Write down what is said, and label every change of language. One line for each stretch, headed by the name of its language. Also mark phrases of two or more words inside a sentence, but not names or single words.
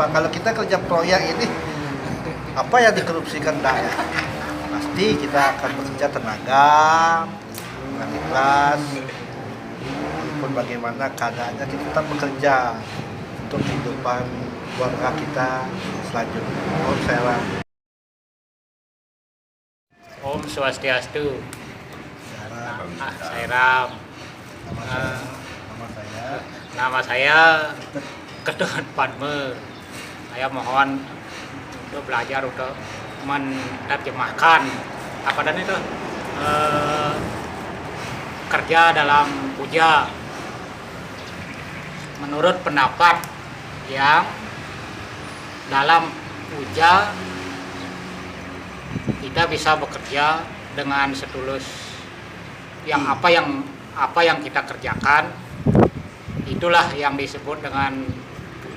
Indonesian: Kalau kita kerja proyek ini apa yang dikorupsikan enggak ya? Pasti kita akan bekerja tenaga dengan ikhlas. Walaupun bagaimana keadaannya, kita tetap bekerja untuk kehidupan keluarga kita selanjutnya. Om Sairam. Om Swastiastu. Sairam. Nama saya Ketut Padme. Saya mohon untuk belajar untuk menerjemahkan apa dan itu kerja dalam puja menurut pendapat yang dalam puja kita bisa bekerja dengan setulus yang apa yang kita kerjakan itulah yang disebut dengan